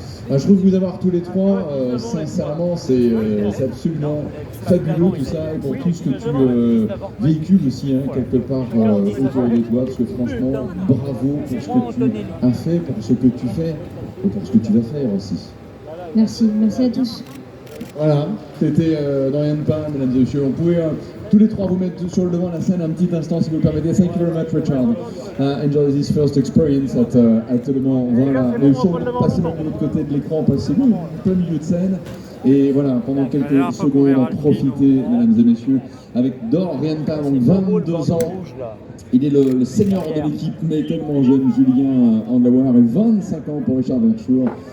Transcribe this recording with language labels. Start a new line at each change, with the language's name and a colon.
French: Je trouve vous avoir tous les trois, sincèrement, c'est absolument fabuleux tout ça, et pour tout ce que tu véhicules aussi, hein, quelque part autour de toi, parce que franchement, bravo pour ce que tu as fait, pour ce que tu fais, et pour ce que tu vas faire aussi. Merci, merci à tous. Voilà, c'était Dorian Pin, mesdames et messieurs. On pouvait tous les trois vous mettre sur le devant de la scène un petit instant si vous le permettez.
English: Thank you very much, Richard. Enjoy this first experience at Le Mans.
French: Voilà, les choses passez même de l'autre côté de l'écran, passez-vous en plein milieu de scène. Et voilà, pendant quelques secondes, profitez, mesdames et messieurs, avec Dorian Pin, donc 22 ans. Il est le senior de l'équipe, mais tellement jeune, Julien Andlauer, et 25 ans pour Richard Verschoor.